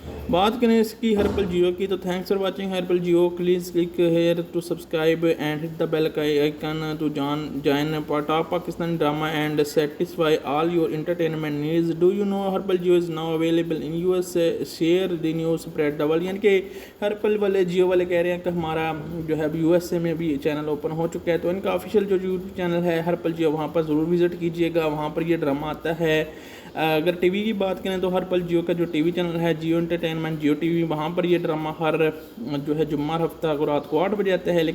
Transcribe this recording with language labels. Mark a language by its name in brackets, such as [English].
[Hindi] बात करें इसकी हर्पल जियो की तो [English] Thanks for watching Harpal Geo, please click here to subscribe and hit the bell icon to join part of Pakistani drama and satisfy all your entertainment needs. Do you know Harpal Geo is now available in US? share the news, spread the word। [Hindi] यानी कि हर्पल वाले जियो वाले कह रहे हैं कि हमारा जो है USA में भी चैनल ओपन हो चुका है, तो इनका ऑफिशियल जो यूट्यूब चैनल है हर्पल जियो, वहाँ पर ज़रूर विज़िट कीजिएगा, वहाँ पर ये ड्रामा आता है। अगर टीवी की बात करें तो हर्पल जियो का जो टीवी चैनल है जियो एंटरटेनमेंट जियो टीवी, वहाँ पर ये ड्रामा हर जो है जुम्मा हफ्ता को रात को 8 बजे आता है।